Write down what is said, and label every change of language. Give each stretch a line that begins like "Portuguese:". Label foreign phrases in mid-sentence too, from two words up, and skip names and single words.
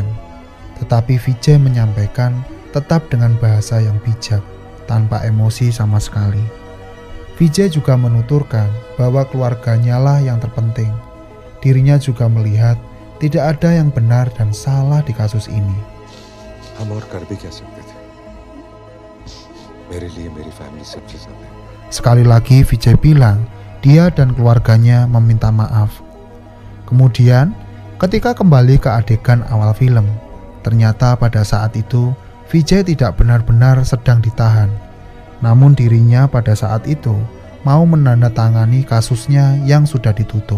Indonesian: Tetapi Vijay menyampaikan tetap dengan bahasa yang bijak, tanpa emosi sama sekali. Vijay juga menuturkan bahwa keluarganya lah yang terpenting. Dirinya juga melihat tidak ada yang benar dan salah di kasus ini.
Hindi: हम और कर भी क्या सकते थे मेरे लिए मेरी फैमिली सबसे ज्यादा है।
Indonesian: Sekali lagi Vijay bilang dia dan keluarganya meminta maaf. Kemudian ketika kembali ke adegan awal film, ternyata pada saat itu Vijay tidak benar-benar sedang ditahan. Namun dirinya pada saat itu mau menandatangani kasusnya yang sudah ditutup.